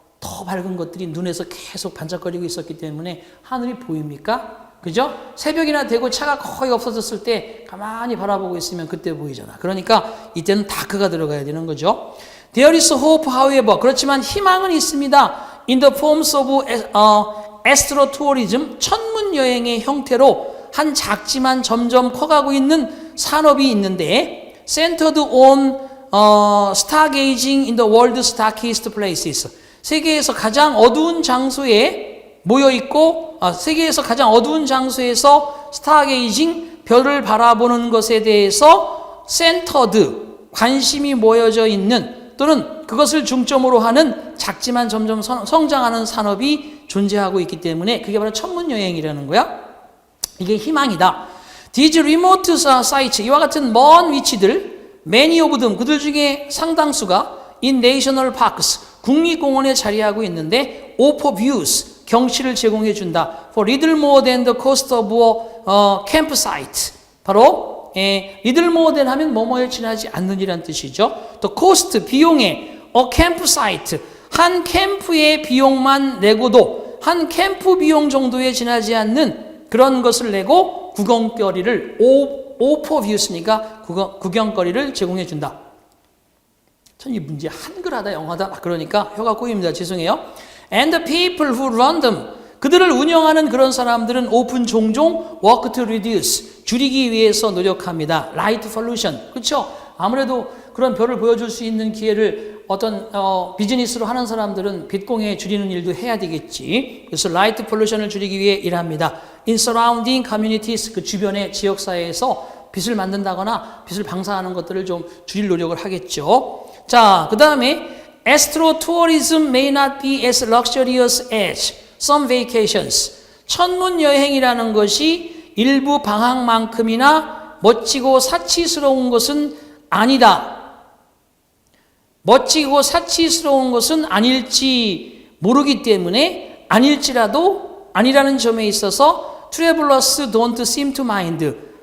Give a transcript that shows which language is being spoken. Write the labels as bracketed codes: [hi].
[ko] 더 밝은 것들이 눈에서 계속 반짝거리고 있었기 때문에 하늘이 보입니까? 그죠? 새벽이나 되고 차가 거의 없어졌을 때 가만히 바라보고 있으면 그때 보이잖아. 그러니까 이때는 다크가 들어가야 되는 거죠. [en] There is hope, however. [ko] 그렇지만 희망은 있습니다. [en] In the forms of astrotourism, [ko] 천문 여행의 형태로 한 작지만 점점 커가고 있는 산업이 있는데 [en] centered on stargazing in the world's darkest places. [ko] 세계에서 가장 어두운 장소에 모여 있고 세계에서 가장 어두운 장소에서 스타게이징 별을 바라보는 것에 대해서 센터드 관심이 모여져 있는 또는 그것을 중점으로 하는 작지만 점점 성장하는 산업이 존재하고 있기 때문에 그게 바로 천문 여행이라는 거야. 이게 희망이다. [en] These remote sites [ko] 이와 같은 먼 위치들 [en] many of them [ko] 그들 중에 상당수가 [en] in national parks [ko] 국립공원에 자리하고 있는데 [en] offer views [ko] 경치를 제공해 준다. [en] For little more than the cost of a campsite. [ko] 바로 [en] little more than [ko] 하면 뭐뭐에 지나지 않는이란 뜻이죠. [en] The cost [ko] 비용에 [en] a campsite [ko] 한 캠프의 비용만 내고도 한 캠프 비용 정도에 지나지 않는 그런 것을 내고 구경거리를 [en] offer views [ko] 니까 구경거리를 제공해 준다. 전 이 문제 한글하다 영어다 그러니까 혀가 꼬입니다. 죄송해요. [en] And the people who run them [ko] 그들을 운영하는 그런 사람들은 [en] often [ko] 종종 [en] work to reduce [ko] 줄이기 위해서 노력합니다. [en] Light pollution [ko] 그렇죠? 아무래도 그런 별을 보여줄 수 있는 기회를 어떤 비즈니스로 하는 사람들은 빛공해 줄이는 일도 해야 되겠지. 그래서 light pollution을 줄이기 위해 일합니다. [en] In surrounding communities [ko] 그 주변의 지역사회에서 빛을 만든다거나 빛을 방사하는 것들을 좀 줄일 노력을 하겠죠. 자, 그 다음에 [en] Astrotourism may not be as luxurious as some vacations. [ko] 천문 여행이라는 것이 일부 방학만큼이나 멋지고 사치스러운 것은 아니다. 멋지고 사치스러운 것은 아닐지 모르기 때문에 아닐지라도 아니라는 점에 있어서 [en] travelers don't seem to mind.